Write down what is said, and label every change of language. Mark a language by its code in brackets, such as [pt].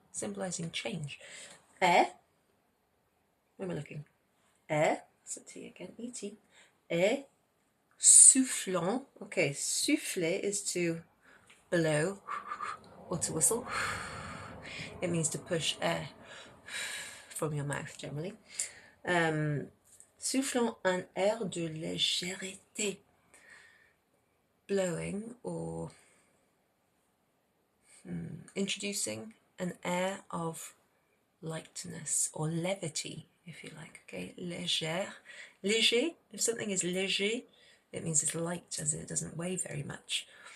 [en] Symbolizing change. Where am I looking? That's a T again, E-T. Soufflant. Okay, souffler is to blow or to whistle. It means to push air from your mouth generally. [fr] Soufflant un air de légèreté. [en] Blowing or introducing an air of lightness or levity, if you like. Okay, légère. Léger, if something is léger, it means it's light, as it doesn't weigh very much.